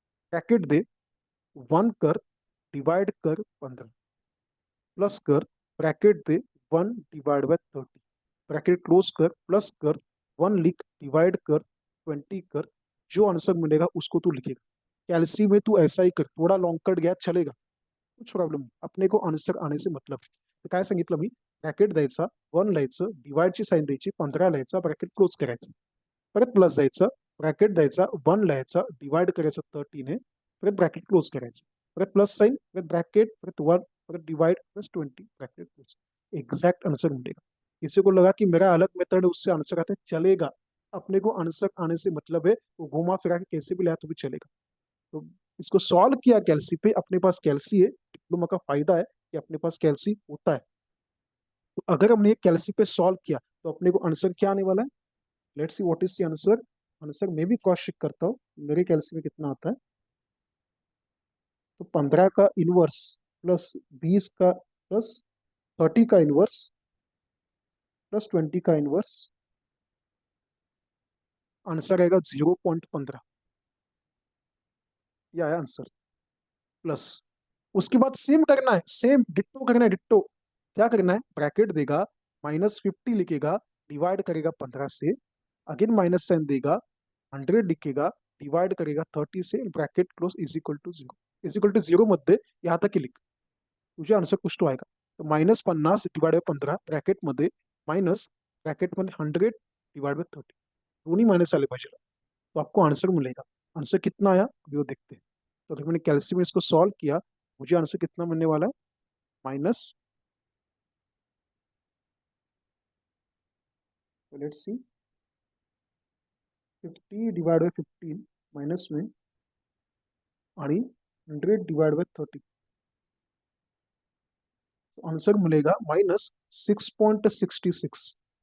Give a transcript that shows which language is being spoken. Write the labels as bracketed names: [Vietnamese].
[Hindi] Bracket दे, 1 कर divide कर 15 plus कर, bracket दे 1 divide by 30, bracket close कर, प्लस कर 1 लिख, डिवाइड कर 20 कर, जो आंसर मिलेगा उसको तू लिखेगा। कैलसी में तू ऐसा ही कर, थोड़ा लॉन्ग कट गया चलेगा, कुछ प्रॉब्लेम नाही, अपने को आन्सर आने से मतलब आहे. [Marathi] तर काय सांगितलं मी, ब्रॅकेट द्यायचा, 1 लिहायचं, डिवाइडची साईन द्यायची, 15 लिहायचा, ब्रॅकेट क्लोज करायचं, परत प्लस द्यायचं, ब्रॅकेट द्यायचा, 1 लिहायचा, डिवाइड करायचं 13 ने, परत ब्रॅकेट क्लोज करायचं, परत प्लस साइन, परत ब्रैकेट, परत 1, परत divide, plus 20, bracket close. [Hindi] Exact answer मिलेगा. किसी को लगा कि मेरा अलग मेथड है उससे आंसर आता है, चलेगा. अपने को आंसर आने से मतलब है, वो घुमा फिरा के कैसे भी लाया तो भी चलेगा. तो इसको सॉल्व किया कैल्सी पे, अपने पास कैल्सी है, डिप्लोमा का फायदा है कि अपने पास कैल्सी होता है. तो अगर हमने ये कैल्सी पे सॉल्व किया तो अपने को आंसर क्या आने वाला है. [English] Let's see what is the answer. [Hindi] Answer मैं भी क्रॉस चेक करता हूँ मेरे कैल्सी में कितना आता है. तो 15 का इनवर्स प्लस 20 का प्लस 30 का इनवर्स प्लस 20 का इनवर्स, आंसर आएगा 0.15. यह है आंसर. प्लस उसके बाद सेम करना है, सेम डिट्टो करना है, डिट्टो. क्या करना है, ब्रैकेट देगा, -50 लिखेगा, डिवाइड करेगा 15 से, अगेन माइनस साइन देगा, 100 लिखेगा, डिवाइड करेगा 30 से, bracket close, is equal to 0. Is equal to 0 मध्ये यहाँ तक ही लिख, तुझे आन्सर कुछ तो आएगा. [Marathi] तो -50 डिवाइड बाय 15 ब्रॅकेट मध्ये माइनस ब्रॅकेट मध्ये 100 डिवाइड बाय 30, दोनों माइनस आले पाहिजे. [Hindi] तो आपको आंसर मिलेगा. आंसर कितना आया अभी वो देखते हैं. तो अगर मैंने कैल्सी में इसको सॉल्व किया, मुझे आंसर कितना मिलने वाला है, minus, let's see, 50 divide by 15 minus में आणि 100 डिवाइड बाय 30, तो आंसर मिलेगा -6.66.